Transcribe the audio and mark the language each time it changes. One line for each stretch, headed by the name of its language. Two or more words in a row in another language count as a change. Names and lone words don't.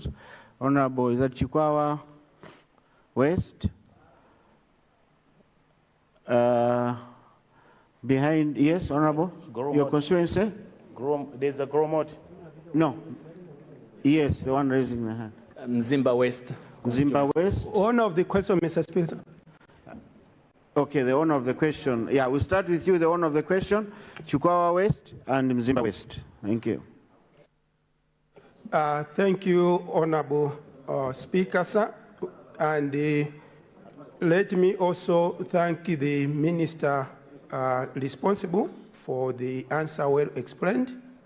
English: Honourable, is that Chikwawa West? Behind, yes, Honourable? Your constituency? There's a Gromot. No. Yes, the one raising the hand. Mzimba West. Mzimba West. One of the question, Mr. Speaker. Okay, the owner of the question. Yeah, we'll start with you, the owner of the question, Chikwawa West and Mzimba West. Thank you. Thank you, Honourable Speaker, sir. And let me also thank the Minister responsible for the answer well explained.